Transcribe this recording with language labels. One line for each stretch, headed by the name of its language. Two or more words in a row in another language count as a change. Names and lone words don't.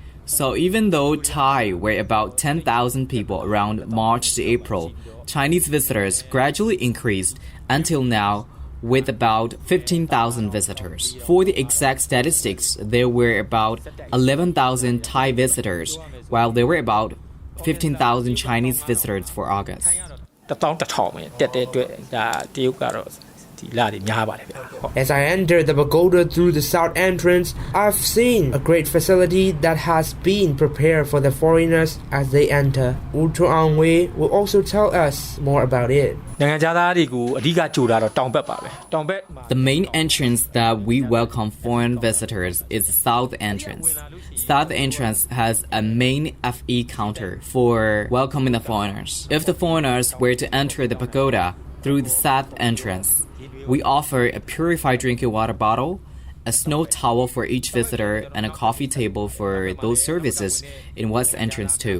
English: So even though Thai were about 10,000 people around March to April, Chinese visitors gradually increased until now with about 15,000 visitors. For the exact statistics, there were about 11,000 Thai visitors, while there were about 15,000 Chinese visitors for August.
Burmese: 11,000 ပဲတက်တဲ့အတွက်ဒါတရုတ်ကတော့ဒီလတွေများပါတယ်ဗျာ
English: As I enter the pagoda through the south entrance, I've seen a great facility that has been prepared for the foreigners as they enter. Ultra Angwe will also tell us more about it.
Burmese: နိုင်ငံခြားသားတွေကိုအဓိကကြိုတာတော့တောင်ဘက်ပါပဲတောင်ဘက်
English: The main entrance that we welcome foreign visitors is the south entrance. South entrance has a main FE counter for welcoming the foreigners. If the foreigners were to enter the pagoda through the south entrance, we offer a purified drinking water bottle, a snow towel for each visitor, and a coffee table for those services in west entrance too.